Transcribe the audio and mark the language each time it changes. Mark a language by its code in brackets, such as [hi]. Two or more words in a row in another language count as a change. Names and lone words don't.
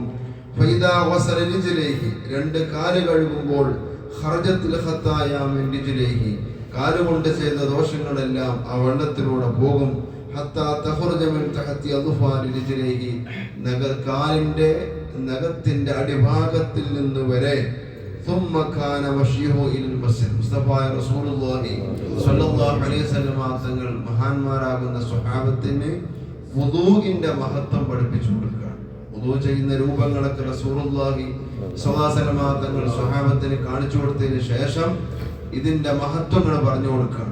[ar] فإذا غسل رجليه, [ml] രണ്ട് കാല് കഴുകുമ്പോൾ [ar] خرجت الخطايا من رجليه, [ml] കാല് കൊണ്ട് ചെയ്ത ദോഷങ്ങളെല്ലാം ആ വെള്ളത്തിലൂടെ പോകും. [ar] حتى تخرج من تحت أظفار رجليه, [ml] കാലിന്റെ നഖത്തിന്റെ അടിഭാഗത്തിൽ നിന്ന് വരെ. [ar] ثم كان مشيه الى المسجد, [ml] മുസ്തഫായ [ar] رسول الله صلى الله عليه وسلم [ml] തങ്ങൾ മഹാന്മാരാകുന്ന സ്വഹാബത്തിന് വുദൂഇന്റെ മഹത്വം പഠിപ്പിച്ചു കൊടുക്കുകയാണ്. വുദൂ ചെയ്യുന്ന രൂപങ്ങളൊക്കെ [ar] رسول الله صلى الله عليه وسلم [ml] തങ്ങൾ സ്വഹാബത്തിന് കാണിച്ചു കൊടുത്തതിന് ശേഷം ഇതിന്റെ മഹത്വങ്ങൾ പറഞ്ഞു കൊടുക്കുകയാണ്.